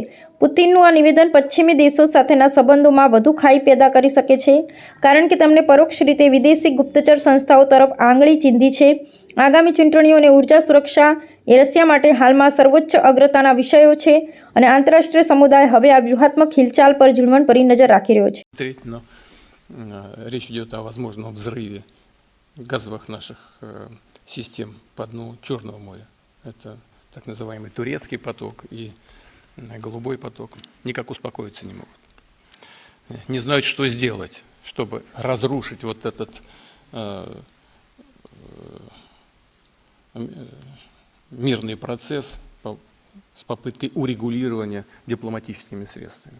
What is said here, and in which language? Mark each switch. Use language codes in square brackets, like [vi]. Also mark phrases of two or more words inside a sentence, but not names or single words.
[gu] પુતિનનું આ નિવેદન પશ્ચિમી દેશો સાથેના સંબંધોમાં વધુ ખાઈ પેદા કરી શકે છે, કારણ કે તેમણે પરોક્ષ રીતે વિદેશી ગુપ્તચર સંસ્થાઓ તરફ આંગળી ચીંધી છે। આગામી ચૂંટણીઓ અને ઉર્જા સુરક્ષા એ રશિયા માટે હાલમાં સર્વોચ્ચ અગ્રતાના વિષયો છે અને આંતરરાષ્ટ્રીય સમુદાય હવે આ વ્યૂહાત્મક હિલચાલ પર ઝીણવટભરી નજર રાખી રહ્યો છે। [ru] Речь идет о возможном взрыве газовых наших систем по дну Черного моря. Это так называемый турецкий поток и голубой поток. Никак успокоиться не могут. Не знают, что сделать, чтобы разрушить вот этот мирный процесс с попыткой урегулирования дипломатическими средствами.